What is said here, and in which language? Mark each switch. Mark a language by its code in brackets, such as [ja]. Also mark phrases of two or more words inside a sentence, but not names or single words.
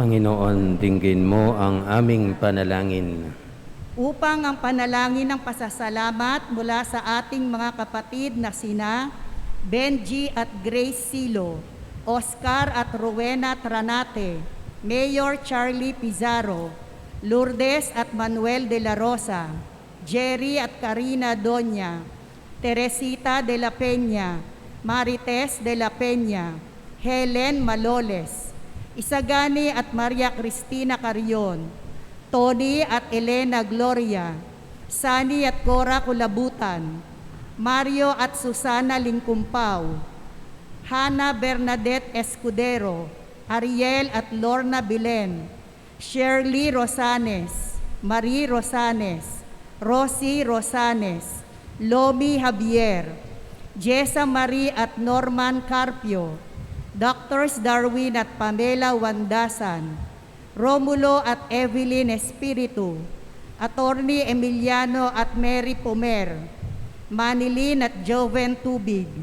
[tl] Panginoon, dinggin mo ang aming panalangin. Upang ang panalangin ng pasasalamat mula sa ating mga kapatid na sina Benji at Grace Silo, Oscar at Rowena Tranate, Mayor Charlie Pizarro, Lourdes at Manuel de la Rosa, Jerry at Karina Doña, Teresita de la Peña, Marites de la Peña, Helen Maloles, Isagani at Maria Cristina Carion, Tony at Elena Gloria, Sani at Cora Kulabutan, Mario at Susana Lingkumpaw, Hana Bernadette Escudero, Ariel at Lorna Bilen, Shirley Rosanes, Marie Rosanes, Rosie Rosanes, Lomi Javier, Jessa Marie at Norman Carpio, Doctors Darwin at Pamela Wandasan, Romulo at Evelyn Espiritu, Attorney Emiliano at Mary Pomer, Manilin at Joven Tubig,